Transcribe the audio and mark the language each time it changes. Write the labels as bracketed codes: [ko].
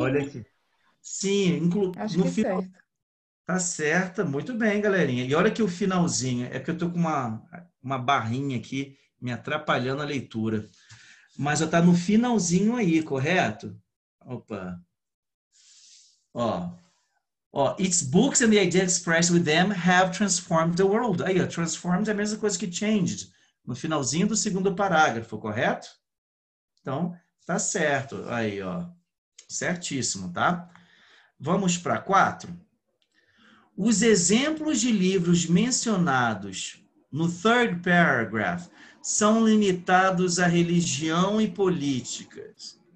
[pt] Olha aqui. Sim, Acho no que final. certo. Tá certa, muito bem, galerinha. E olha aqui o finalzinho. É porque eu tô com uma barrinha aqui me atrapalhando a leitura. Mas já tá no finalzinho aí, correto? Opa. [en] Ó, its books and the ideas expressed with them have transformed the world. [pt] Aí, ó, transformed é a mesma coisa que changed, no finalzinho do segundo parágrafo, correto? Então, tá certo. Aí, ó, certíssimo, tá? Vamos para 4. Os exemplos de livros mencionados no [en] third paragraph [pt] são limitados à religião e políticas.